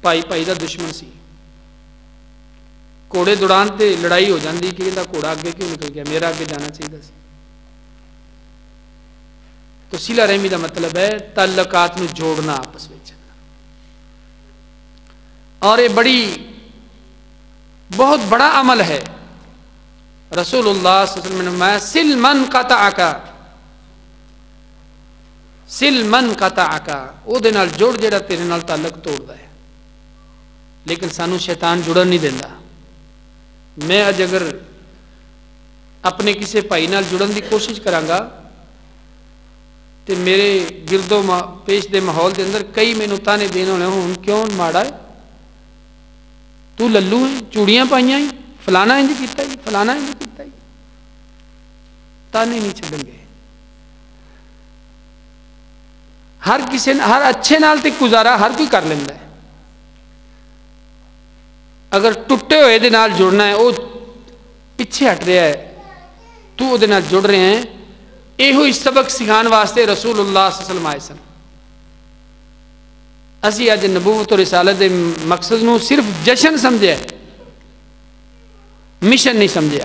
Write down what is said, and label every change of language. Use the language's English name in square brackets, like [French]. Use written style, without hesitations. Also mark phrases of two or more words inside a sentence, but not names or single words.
[Urdu] بھائی بھائی کا دشمن سی، گھوڑے دوڑان تے لڑائی ہو جاتی کہ یہ گھوڑا اگے کیوں نکل گیا، میرا اگے جانا چاہیے سی۔ تو صلہ رحمی کا مطلب ہے تعلقات نو جوڑنا آپس میں، اور یہ بہت بڑا عمل ہے۔ [Punjabi] رسول اللہ [Arabic] صلی اللہ علیہ وسلم [Punjabi] نے فرمایا [Arabic] سل من قطعک، سل من قطعک، [Punjabi] او دے نال جوڑ جڑا تیرے نال تعلق توڑدا ہے، لیکن سانو شیطان جڑن نہیں دیندا۔ میں اج اگر اپنے کسی بھائی نال جڑن دی کوشش کراں گا تے میرے گرد و پیش دے ماحول دے اندر کئی مینوں تانے دین ہونے، ہن کیوں ماڑا ہے، تو للو ہے، چوڑیاں پائیاں ہی، فلانا انج کیتا ہی، فلانا انج کیتا ہی، تانے نہیں چھڈن گے۔ ہر اچھے نال تے گزارا ہر کوئی کر لیندا ہے، اگر ٹوٹے ہوئے دے نال جڑنا ہے، [Urdu] وہ پیچھے ہٹ رہا ہے، [Punjabi] تو وہ دے نال جڑ رہے ہیں، یہ سبق سکھان واسطے رسول اللہ [Arabic] صلی اللہ علیہ وسلم [Punjabi] آئے سن۔ اسی اج نبوت و رسالت دے مقصد نو صرف جشن سمجھا، مشن نہیں سمجھا۔